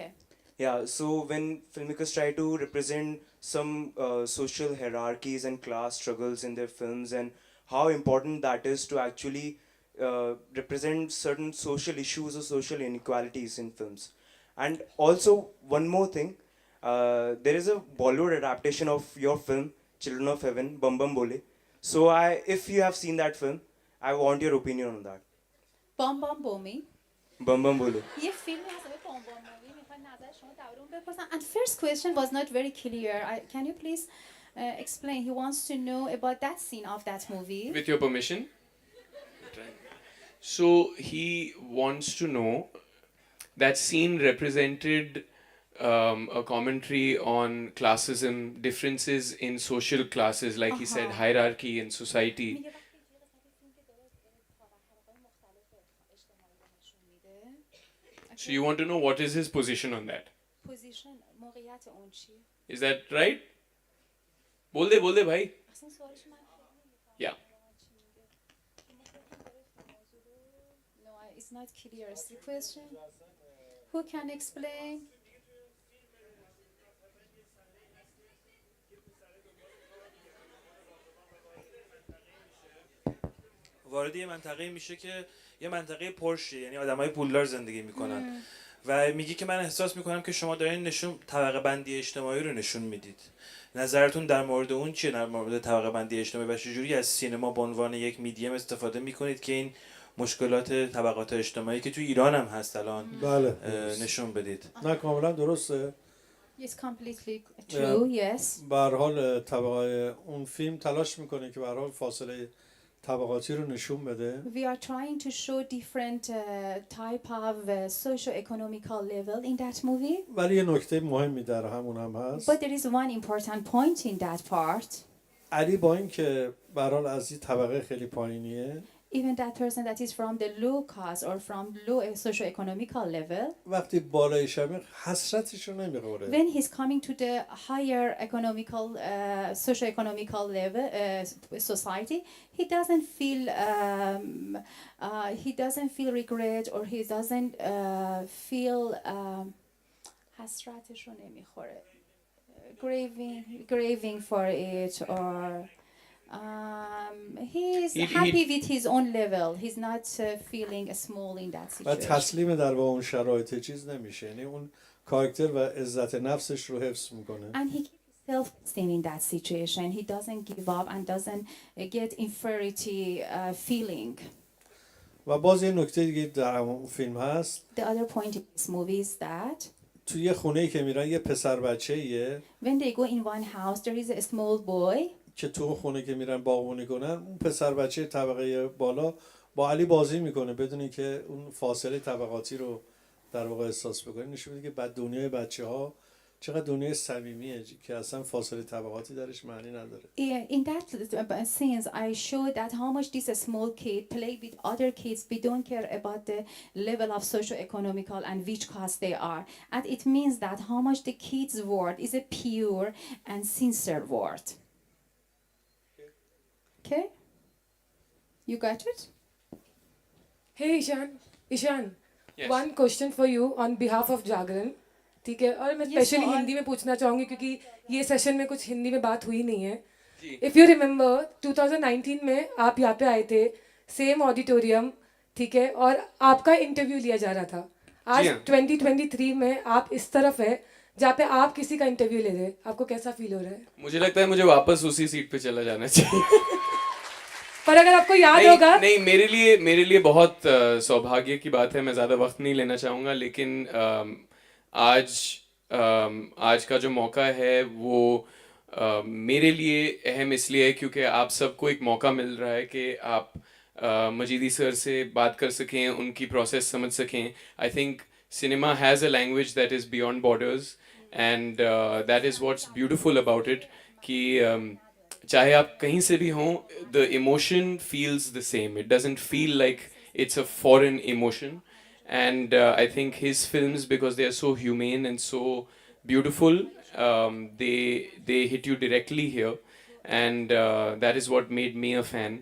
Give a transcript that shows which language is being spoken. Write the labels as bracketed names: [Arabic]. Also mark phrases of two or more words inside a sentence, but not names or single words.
[English] Yeah, so when filmmakers try to represent some social hierarchies and class struggles in their films, and how important that is to actually represent certain social issues or social inequalities in films. And also, one more thing, there is a Bollywood adaptation of your film, Children of Heaven, Bum Bum Bole. So if you have seen that film, I want your opinion on that. [Persian] بام بام بومی. [English] Bum Bum Bole. [Persian] یه فیلمی هست به بام بام بومی. میخوام نظر شما درباره اون بپرسم. [English] And first question was not very clear. Can you please explain? He wants to know about that scene of that movie. With your permission. So he wants to know that scene represented a commentary on classism, differences in social classes, like he said, hierarchy in society. So you want to know what is his position on that? [Persian] Position موقعیت اون چی؟ [English] Is that right? [Hindi] बोल दे भाई. [Persian] اصلا سوالش من [English] Yeah. No, it's not clear. It's the question. Who can explain? [Persian] وارد یه منطقه میشه که یه منطقه پرشه، یعنی آدمای پولدار زندگی میکنن و میگی که من احساس میکنم که شما دارین طبقه بندی اجتماعی رو نشون میدید. نظرتون در مورد اون چیه، در مورد طبقه بندی اجتماعی، و چجوری از سینما به عنوان یک میدیم استفاده میکنید که این مشکلات طبقات اجتماعی که تو ایران هم هست الان بله نشون بدید؟ نه کاملا درسته. [English] It's completely true. Yes. [Persian] به هر حال طبقه اون فیلم تلاش میکنه که به هر حال فاصله طبقاتی رو نشون بده. [English] We are trying to show different type of socio-economical level in that movie. [Persian] ولی یه نکته مهمی در همون هم هست. [English] But there is one important point in that part. [Persian] علی با اینکه به هر حال از این طبقه خیلی پایینیه، [English] Even that person that is from the low caste or from low socio-economical level, وقتی بالای شمه حسرتش رو نمیخوره. when he's coming to the higher economical, socio-economical level society, he doesn't feel regret, or he doesn't feel حسرتش رو نمیخوره. Grieving for it, or he's happy with his own level. He's not feeling small in that [Persian] و [English] situation. [Persian] تسلیم در با اون شرایط چیز نمیشه، یعنی اون کاراکتر و عزت نفسش رو حفظ میکنه. [English] And he keeps self-esteem in that situation. He doesn't give up and doesn't get inferiority feeling. [Persian] و باز یه نکته دیگه در اون فیلم هست. [English] The other point in this movie is that [Persian] توی یه خونه‌ای که میرن یه پسر بچه‌ایه [English] when they go in one house, there is a small boy. [Persian] که تو اون خونه که میرن باغبونی کنن، اون پسر بچه طبقه بالا با علی بازی میکنه بدون اینکه اون فاصله طبقاتی رو در واقع احساس بکنه. نشون میده که بعد دنیای بچه‌ها چقدر دنیای صمیمیه که اصلا فاصله طبقاتی درش معنی نداره. [English] In that scenes, I showed that how much this small kid play with other kids. We don't care about the level of socio-economical and which caste they are. And it means that how much the kids' word is a pure and sincere word. Okay? You got it? Hey Ishan, Yes. one question for you on behalf of Jagran. [Hindi] ठीक है, और मैं [English] Yes, [Hindi] स्पेशली [English] sure. [Hindi] हिंदी में पूछना चाहूँगी क्योंकि ये सेशन में कुछ हिंदी में बात हुई नहीं है. जी. [English] If you remember [Hindi] 2019 में आप यहाँ पे आए थे, [English] same auditorium, [Hindi] ठीक है, और आपका इंटरव्यू लिया जा रहा था. आज जी हाँ. 2023 में आप इस तरफ है जहाँ पे आप किसी का इंटरव्यू ले रहे हैं. आपको कैसा फील हो रहा है? मुझे लगता है मुझे वापस उसी सीट पे चला जाना चाहिए. पर अगर आपको याद नहीं, होगा, नहीं, मेरे लिए बहुत सौभाग्य की बात है. मैं ज़्यादा वक्त नहीं लेना चाहूँगा, लेकिन आज का जो मौका है वो मेरे लिए अहम इसलिए है क्योंकि आप सबको एक मौका मिल रहा है कि आप मजीदी सर से बात कर सकें, उनकी प्रोसेस समझ सकें. [English] I think cinema has a language that is beyond borders, and that is what's beautiful about it [Hindi] कि चाहे आप कहीं से भी हों, [English] the emotion feels the same. It doesn't feel like it's a foreign emotion. And I think his films, because they are so humane and so beautiful, they hit you directly here, and that is what made me a fan.